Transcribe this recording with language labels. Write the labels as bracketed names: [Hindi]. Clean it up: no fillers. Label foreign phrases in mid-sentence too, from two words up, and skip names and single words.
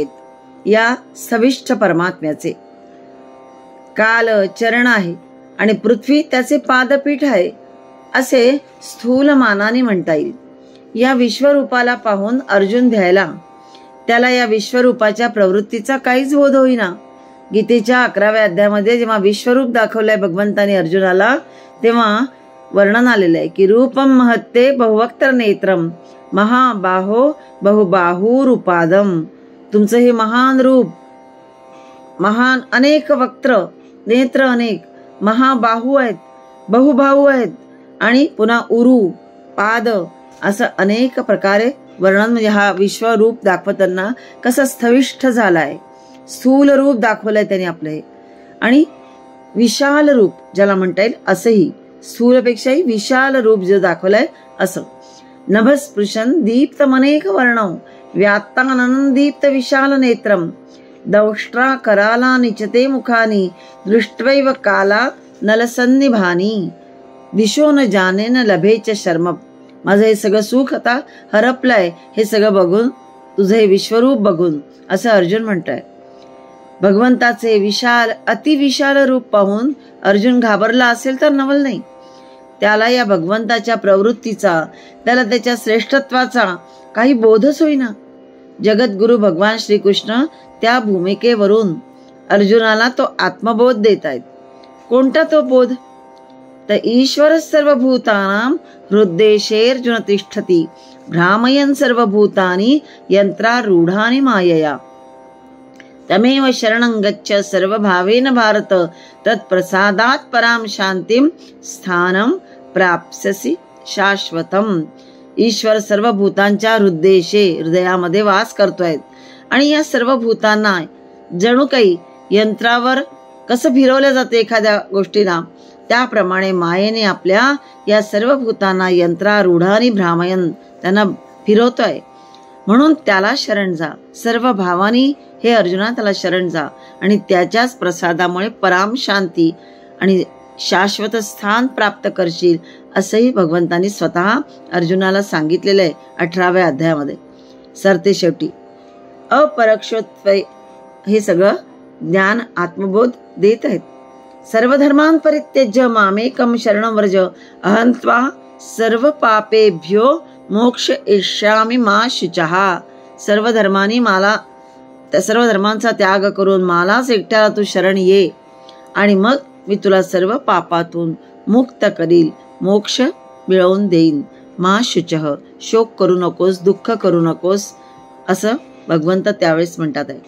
[Marathi] या स्थविष्ठ परमात्म्याचे काल चरण आहे आणि पृथ्वी त्याचे पादपीठ आहे असे स्थूल मानाने म्हणता येईल। या विश्वरूपाला पाहून अर्जुन ध्यायला त्याला या विश्वरूपाच्या प्रवृत्तीचा काहीच बोध होईना। गीतेच्या 11व्या अध्यायामध्ये जेव्हा विश्वरूप दाखवलंय भगवंताने अर्जुनाला तेव्हा वर्णन आलेलं आहे की [Sanskrit] रूपम महत्ते बहुवक्त्र नेत्रम महाबाहो बहुबाहुरूपादम। [Marathi] तुमचं हे महान रूप, महान अनेक वक्त्र, नेत्र अनेक, महाबाहू आहेत, बहुबाहू आहेत आणि पुन्हा उरू, पाद असं अनेक प्रकारे वर्णन। म्हणजे हा विश्वरूप दाखवताना कसं स्थविष्ठ झालाय, स्थूल रूप दाखवलंय त्याने आपलं हे, आणि विशाल रूप ज्याला म्हणता येईल असंही, स्थूलपेक्षाही विशाल रूप जे दाखवलंय असं। [Sanskrit] नभस्पृशन दीप्त मनेक वर्णव व्यात्ताननं दीप्त विशाल नेत्रम दौष्ट्रा कराला निचते मुखानी दृष्ट्वैव काला नलसन्निभानी दिशो न जाने न लभेच शर्म। [Marathi] माझं हे सगळं सुख आता हरपलंय हे सगळं बघून, तुझं हे विश्वरूप बघून असं अर्जुन म्हणतोय। भगवंताचे विशाल अतिविशाल रूप पाहून अर्जुन घाबरला असेल तर नवल नाही। त्याला या भगवंताच्या प्रवृत्तीचा, त्याला त्याच्या श्रेष्ठत्वाचा काही बोधच होईना। जगद्गुरु भगवान श्रीकृष्ण त्या भूमिकेवरून अर्जुनाला तो आत्मबोध देत आहेत। कोणता तो बोध तर [Sanskrit] ईश्वर सर्वभूतानां हृद्देशेर्जुन तिष्ठति भ्रामयन् सर्वभूतानि यंत्रारूढानि मायया तमेव शरणं गच्छ सर्वभावेन भारत तत्प्रसादात् परां शांतिं स्थानं प्राप्स्यसि शाश्वतम। [Marathi] ईश्वर सर्व भूतांच्या हृद्देशे हृदयामध्ये वास करतोय आणि या सर्व भूतांना जणू काही यंत्रावर कसं फिरवलं जातं एखाद्या गोष्टीला त्याप्रमाणे मायेने आपल्या या सर्व भूतांना यंत्रारूढानी भ्रामयन त्यांना फिरवतोय। म्हणून त्याला शरण जा, सर्व भावानी हे अर्जुना त्याला शरण जा आणि त्याच्याच प्रसादामुळे पराम शांती आणि शाश्वत स्थान प्राप्त करशील असंही भगवंतांनी स्वतः अर्जुनाला सांगितलेलं आहे 18व्या अध्यायामध्ये। सरते शेवटी अपरक्षोत्व हे सगळं ज्ञान आत्मबोध देत आहेत। [Sanskrit] सर्व धर्मान् परित्यज्य मामेकं शरणं व्रज अहं त्वा सर्व पापेभ्यो मोक्ष इष्यामि मा शुचः। [Marathi] सर्व धर्मांनी मला, त्या सर्व धर्मांचा त्याग करून मलाच एकट्याला तू शरण ये आणि मग मी तुला सर्व पापातून मुक्त करील, मोक्ष मिळवून देईन. [Sanskrit] मा शुचः, [Marathi] शोक करू नकोस, दुःख करू नकोस, असं भगवंत त्यावेळेस म्हणतात आहे.